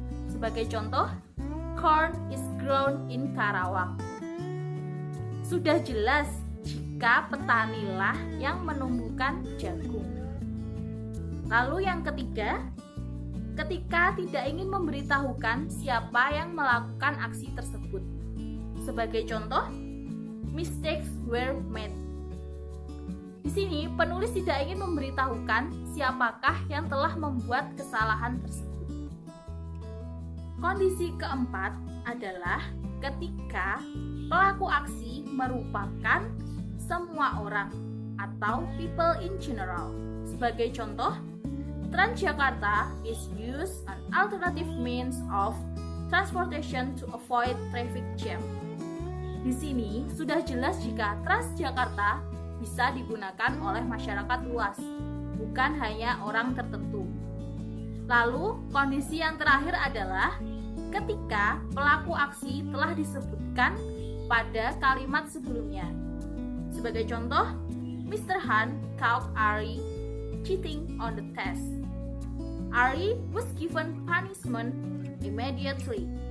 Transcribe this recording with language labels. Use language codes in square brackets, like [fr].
[id] Sebagai contoh, [en] corn is grown in Karawang. [id] Sudah jelas jika petanilah yang menumbuhkan jagung. Lalu yang ketiga, ketika tidak ingin memberitahukan siapa yang melakukan aksi tersebut. Sebagai contoh, [en] mistakes were made. [id] Di sini penulis tidak ingin memberitahukan siapakah yang telah membuat kesalahan tersebut. Kondisi keempat adalah ketika pelaku aksi merupakan semua orang atau [en] people in general. [id] Sebagai contoh, [en] Transjakarta is used an alternative means of transportation to avoid traffic jam. [id] Di sini sudah jelas jika Transjakarta bisa digunakan oleh masyarakat luas, bukan hanya orang tertentu. Lalu, kondisi yang terakhir adalah ketika pelaku aksi telah disebutkan pada kalimat sebelumnya. Sebagai contoh, Mr. [en] Han caught Ari cheating on the test. Ari was given punishment immediately.